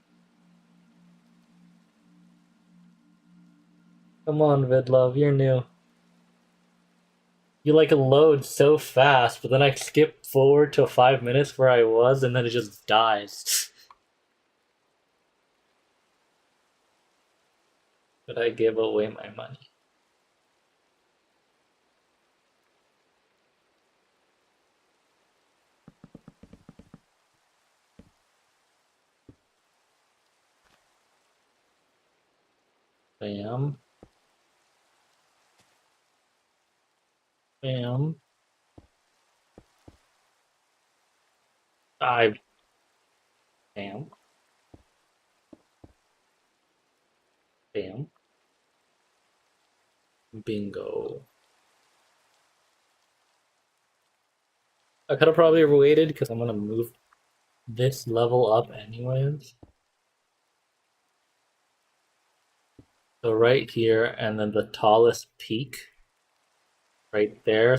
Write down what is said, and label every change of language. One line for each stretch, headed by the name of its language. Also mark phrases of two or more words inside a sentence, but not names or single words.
English: Come on, Vidlove, you're new. You like load so fast, but then I skip forward to 5 minutes where I was, and then it just dies. But I give away my money. Bam. Bam. I bam. Bam. Bingo. I could have probably waited because I'm gonna move this level up anyways. So right here, and then the tallest peak right there.